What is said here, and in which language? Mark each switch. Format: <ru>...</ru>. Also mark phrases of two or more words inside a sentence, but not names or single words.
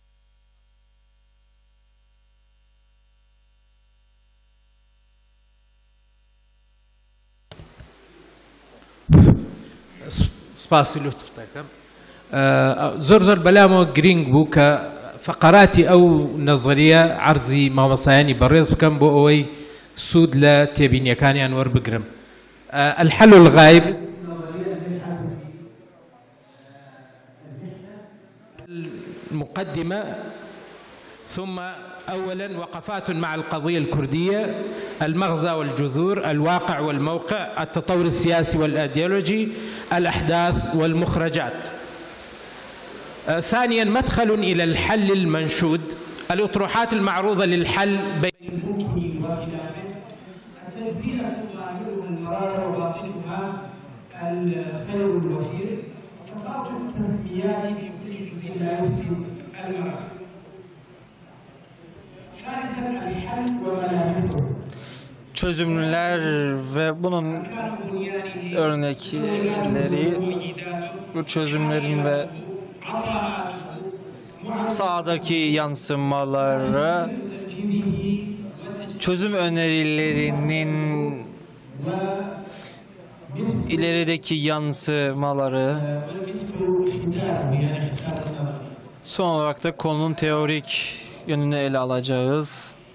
<ckb>سپاسی لطفتەکەم. زۆر بەلامەوە گرنگ بوو کە فقراتی ئەو نەزەریە عەرزی مامۆستایانی بەڕێز بکەم بۆ ئەوەی سوود لە تێبینیەکانیان وەربگرم.</ckb> <ar>الحل الغایب المقدمة ثم أولا وقفات مع القضية الكردية، المغزى والجذور، الواقع والموقع، التطور السياسي والأيديولوجي، الأحداث والمخرجات. ثانيا مدخل إلى الحل المنشود، الأطروحات المعروضة للحل بين الممكن وخلافه، التجزئة ظاهرها المرارة وباطنها الخير الوفير، وتفاوت التسميات في كل جزء لا يفسد المراد.</ar> <tr>Çözümler ve bunun örnekleri, bu çözümlerin ve sahadaki yansımaları, çözüm önerilerinin ilerideki yansımaları, son olarak da konunun teorik yönünü ele alacağız.</tr>